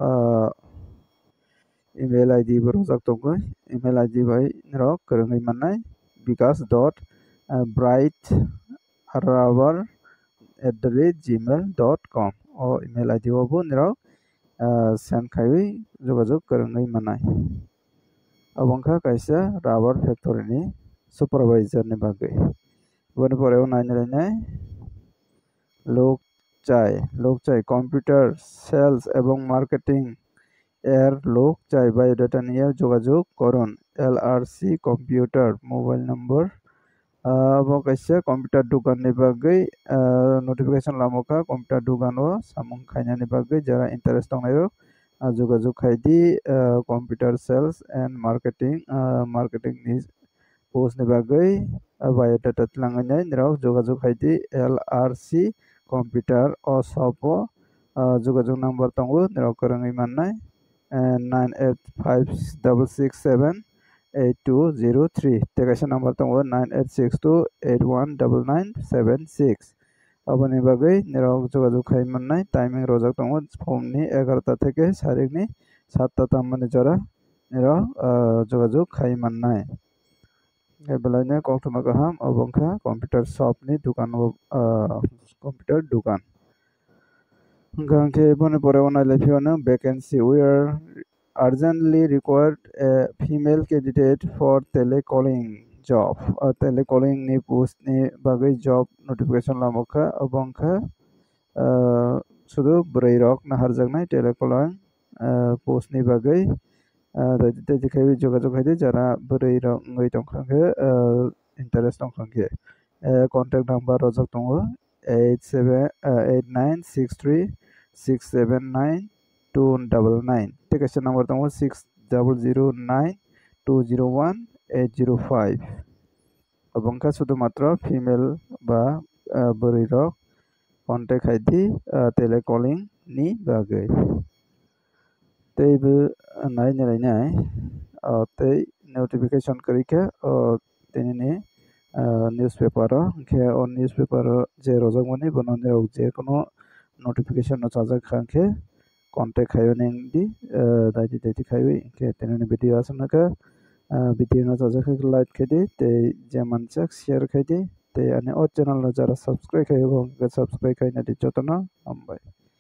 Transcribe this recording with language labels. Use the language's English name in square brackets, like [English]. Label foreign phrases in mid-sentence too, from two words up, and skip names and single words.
[Kok Borok] email id bo rojak tongo email id bai rok kwrwngui mannai vikas.brightrubber@gmail.com o email id o bo nirok send khaiwi যোগাযোগ kwrwngui mannai abongkha kaisa [English] rubber factory [Kok Borok] ni supervisor ni bagui boni poreo nainai [Bangla] লোক চাই কম্পিউটার সেলস এবং মার্কেটিং এর লোক চাই বায়োডাটা নিয়ে যোগাযোগ করুন LRC কম্পিউটার [English] mobile number [Kok Borok] abo kaisa computer dukan ni bagui notification lamoka computer dukan o samung khaina ni bagui jara interest tongnai যোগাযোগ khaidi [English] computer sales and marketing [Kok Borok] ni post ni bagui biodata tlanganai nirok যোগাযোগ khaidi LRC computer o sopo যোগাযোগ number tongo nirok kwrwngui mannai 9856678203 te kaisa number tongo 9862819976 aboni bagui nirok যোগাযোগ khaimannai timing rojak tongo phumni 11ta থেকে sarikni 7ta tammani jora nirok যোগাযোগ khaimannai ebelaina koktoma kaham obongkha [English] computer shop [Kok Borok] ni dukan computer dukan gangke boni poreo nailaiphio [English] vacancy we are urgently required a female candidate for telecalling job [Kok Borok] telecalling ni post ni bagui job notification lamokha obongkha sudu bwrwi rok naharjaknai [English] telecalling post [Kok Borok] ni bagui daidi khaiwi jogajog haidi jara bwrwi rok wngwi tongkha khe interest tongkha khe [English] contact number [Kok Borok] rojak tongo 8963679299 tei kaisa number tongo 6009201805 obongkha শুধুমাত্র ফিমেল বা bwrwi rok contact haidi telecalling ni bagwi tei bw nainai nainai tei notification kwrwi khe tinini newspaper o hingke o newspaper o je rojakmani bono rok je kono notification no chajakha khe contact khaimani wngdi daidi khaiwi hingke tinini video asangka video no chajakha like khaidi tei je manchak share khaidi tei ani o channel no jara subscribe khaio subscribe khainani jotono hambai।